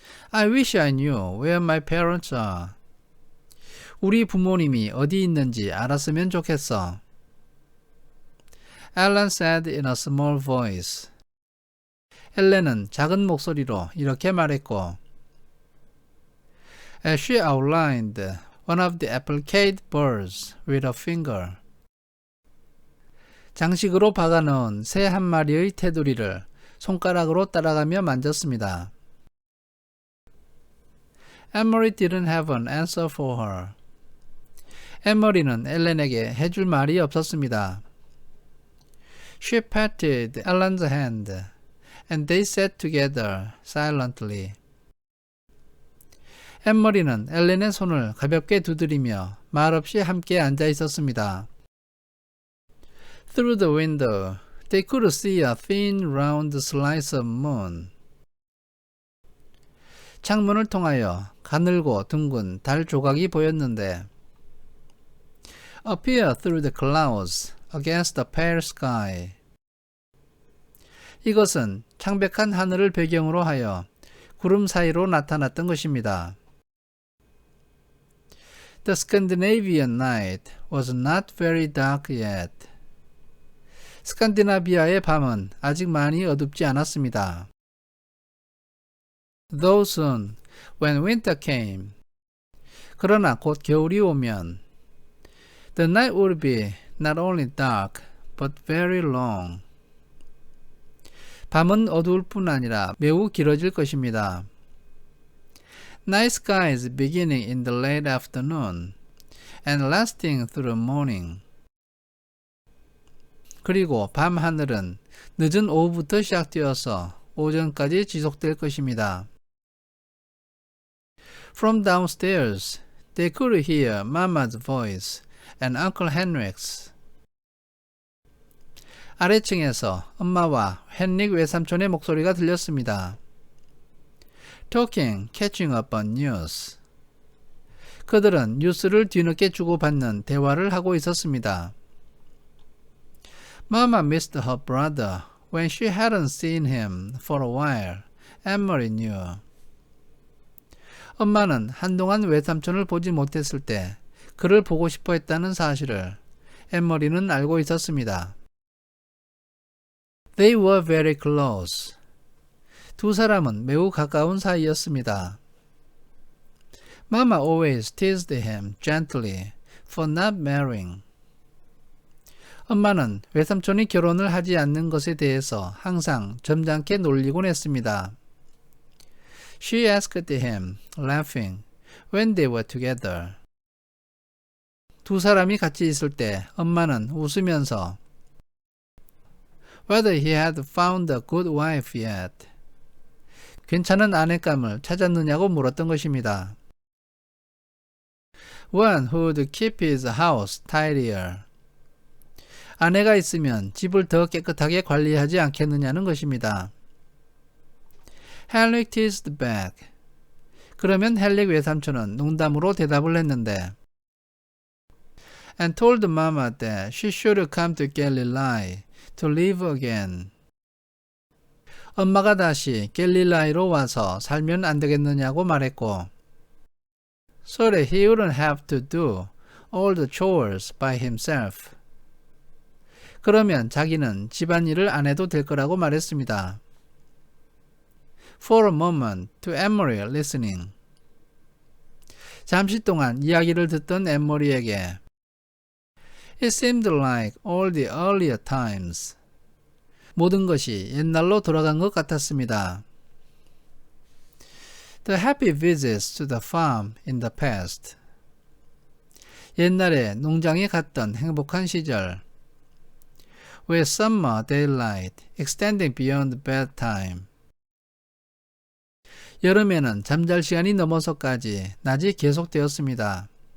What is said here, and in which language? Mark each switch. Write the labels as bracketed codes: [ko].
[en] I wish I knew where my parents are. [ko] 우리 부모님이 어디 있는지 알았으면 좋겠어. [en] Ellen said in a small voice. [ko] 엘렌은 작은 목소리로 이렇게 말했고 [en] As she outlined one of the appliqued birds with a finger. [ko] 장식으로 박아넣은 새 한 마리의 테두리를 손가락으로 따라가며 만졌습니다. [en] Emory didn't have an answer for her. [ko] 에머리는 엘렌에게 해줄 말이 없었습니다. [en] She patted Ellen's hand, and they sat together silently. [ko] 에머리는 엘렌의 손을 가볍게 두드리며 말없이 함께 앉아 있었습니다. [en] Through the window, they could see a thin, round slice of moon. [ko] 창문을 통하여 가늘고 둥근 달 조각이 보였는데 [en] appear through the clouds against the pale sky. [ko] 이것은 창백한 하늘을 배경으로 하여 구름 사이로 나타났던 것입니다. [en] The Scandinavian night was not very dark yet. [ko] 스칸디나비아의 밤은 아직 많이 어둡지 않았습니다. [en] Though soon, when winter came. [ko] 그러나 곧 겨울이 오면 [en] the night would be not only dark, but very long. [ko] 밤은 어두울 뿐 아니라 매우 길어질 것입니다. [en] Night skies beginning in the late afternoon and lasting through morning. [ko] 그리고 밤 하늘은 늦은 오후부터 시작되어서 오전까지 지속될 것입니다. [en] From downstairs, they could hear Mama's voice and Uncle Henrik's. [ko] 아래층에서 엄마와 헨릭 외삼촌의 목소리가 들렸습니다. [en] Talking, catching up on news. [ko] 그들은 뉴스를 뒤늦게 주고받는 대화를 하고 있었습니다. [en] Mama missed her brother when she hadn't seen him for a while. Emory knew. [ko] 엄마는 한동안 외삼촌을 보지 못했을 때 그를 보고 싶어 했다는 사실을 에머리는 알고 있었습니다. [en] They were very close. [ko] 두 사람은 매우 가까운 사이였습니다. [en] Mama always teased him gently for not marrying. [ko] 엄마는 외삼촌이 결혼을 하지 않는 것에 대해서 항상 점잖게 놀리곤 했습니다. [en] She asked him, laughing, when they were together. [ko] 두 사람이 같이 있을 때 엄마는 웃으면서 [en] whether he had found a good wife yet. [ko] 괜찮은 아내감을 찾았느냐고 물었던 것입니다. [en] One who would keep his house tidier. [ko] 아내가 있으면 집을 더 깨끗하게 관리하지 않겠느냐는 것입니다. [en] Henrik teased back. [ko] 그러면 헨릭 외삼촌은 농담으로 대답을 했는데 [en] and told Mama that she should come to Galilee to live again. [ko] 엄마가 다시 갤릴라이로 와서 살면 안 되겠느냐고 말했고 [en] so that he wouldn't have to do all the chores by himself. [ko] 그러면 자기는 집안일을 안 해도 될 거라고 말했습니다. [en] For a moment to Emory listening. [ko] 잠시 동안 이야기를 듣던 에머리에게 [en] It seemed like all the earlier times. [ko] 모든 것이 옛날로 돌아간 것 같았습니다. [en] The happy visits to the farm in the past. [ko] 옛날에 농장에 갔던 행복한 시절. [en] With summer daylight extending beyond bedtime. [ko] 여름에는 잠잘 시간이 넘어서까지 낮이 계속되었습니다.